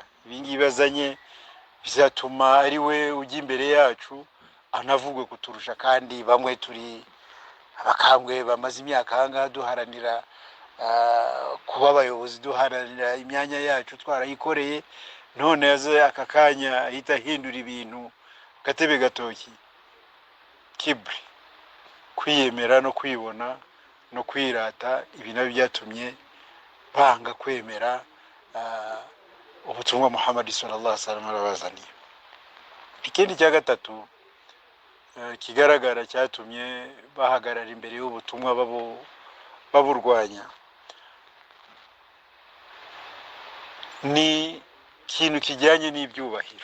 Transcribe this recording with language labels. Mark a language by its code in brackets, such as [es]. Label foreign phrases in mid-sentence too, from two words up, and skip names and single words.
[rw] Ibi ngibi azanye bizatuma ari we ujya imbere yacu, anavugwe kuturusha, kandi bamwe turi abakambwe bamaze imyaka ahangaha duharanira kuba abayobozi, duharanira imyanya yacu twarayikoreye, none yaze aka kanya ahita ahindura ibintu gatebe gatoki. Kibri, kwiyemera no kwibona no kwirata, ibi nabyo byatumye banga kwemera ubutumwa Muhammad [ar] صلى الله عليه وسلم [rw] arabazaniye. Ikindi cya gatatu kigaragara cyatumye bahagarara imbere y'ubutumwa baburwanya, ni ikintu kijyanye n'ibyubahiro.